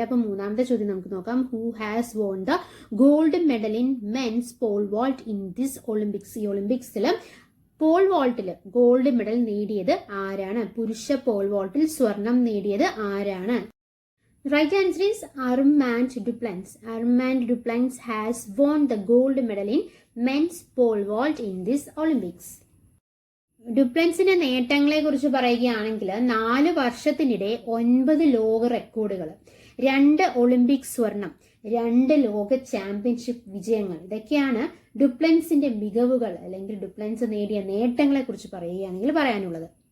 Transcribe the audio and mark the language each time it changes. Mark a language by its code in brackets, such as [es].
[ml] അപ്പൊ മൂന്നാമത്തെ ചോദ്യം നമുക്ക് നോക്കാം. [en] Who has won the gold medal in men's pole vault in this Olympics? [ml] ഈ ഒളിമ്പിക്സിൽ പോൾ വാൾട്ടിൽ ഗോൾഡ് മെഡൽ നേടിയത് ആരാണ്? പുരുഷ പോൾ വാൾട്ടിൽ സ്വർണം നേടിയത് ആരാണ്? [en] Right answer is Armand Duplantis. Armand Duplantis has won the gold medal in men's pole vault in this Olympics. [ml] ഡുപ്ലൻസിന്റെ നേട്ടങ്ങളെ കുറിച്ച് പറയുകയാണെങ്കിൽ 4 വർഷത്തിനിടെ 9 ലോക റെക്കോർഡുകൾ, 2 ഒളിമ്പിക് സ്വർണം, 2 ലോക ചാമ്പ്യൻഷിപ്പ് വിജയങ്ങൾ, ഇതൊക്കെയാണ് ഡുപ്ലൻസിന്റെ മികവുകൾ അല്ലെങ്കിൽ ഡുപ്ലൻസ് നേടിയ നേട്ടങ്ങളെ കുറിച്ച് പറയുകയാണെങ്കിൽ പറയാനുള്ളത്.